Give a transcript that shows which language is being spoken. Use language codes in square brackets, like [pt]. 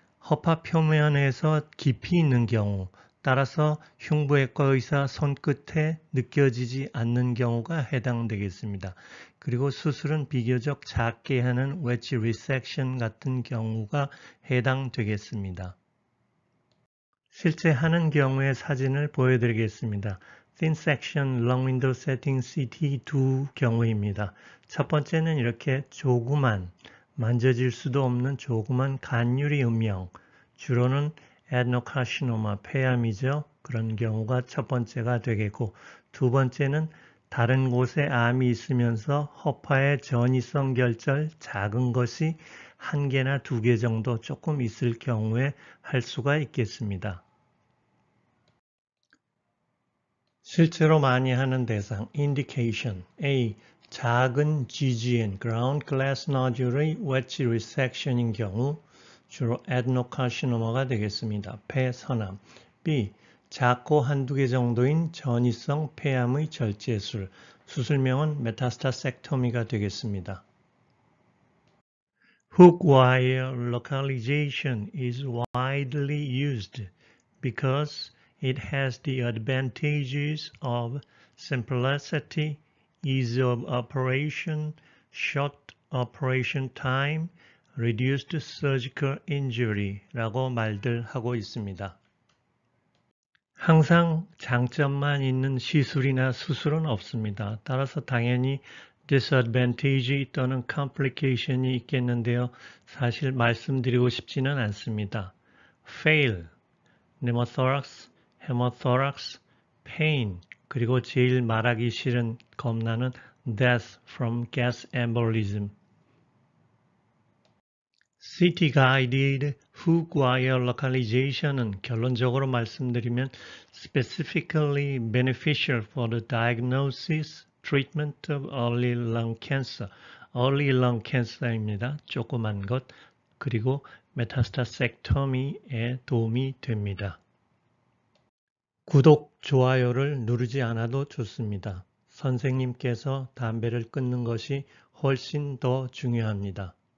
[ko] 허파 표면에서 깊이 있는 경우, 따라서 흉부외과 의사 손끝에 느껴지지 않는 경우가 해당되겠습니다. 그리고 수술은 비교적 작게 하는 웨지 리섹션 같은 경우가 해당되겠습니다. 실제 하는 경우의 사진을 보여드리겠습니다. Thin section lung window setting CT 두 경우입니다. 첫 번째는 이렇게 조그만, 만져질 수도 없는 조그만 간유리 음영, 주로는 adenocarcinoma, 폐암이죠. 그런 경우가 첫 번째가 되겠고, 두 번째는 다른 곳에 암이 있으면서 허파의 전이성 결절 작은 것이 한 개나 두 개 정도 조금 있을 경우에 할 수가 있겠습니다. 실제로 많이 하는 대상, indication, A. 작은 GGN, ground glass nodule의 wedge resection인 경우 주로 adenocarcinoma가 되겠습니다. 폐선암. B. 작고 한두 개 정도인 전이성 폐암의 절제술, 수술명은 메타스타섹토미가 되겠습니다. [en] Hook wire localization is widely used because it has the advantages of simplicity, ease of operation, short operation time, reduced surgical injury [ko] 라고 말들 하고 있습니다. 항상 장점만 있는 시술이나 수술은 없습니다. 따라서 당연히 disadvantage 또는 complication이 있겠는데요. 사실 말씀드리고 싶지는 않습니다. [en] fail, pneumothorax, hemothorax, pain, [ko] 그리고 제일 말하기 싫은 겁나는 [en] death from gas embolism. CT Guided Hook Wire Localization은 [ko] 결론적으로 말씀드리면 [en] specifically beneficial for the diagnosis, treatment of early lung cancer. early lung cancer입니다. [ko] 조그만 것, 그리고 메타스타섹토미에 도움이 됩니다. 구독, 좋아요를 누르지 않아도 좋습니다. 선생님께서 담배를 끊는 것이 훨씬 더 중요합니다.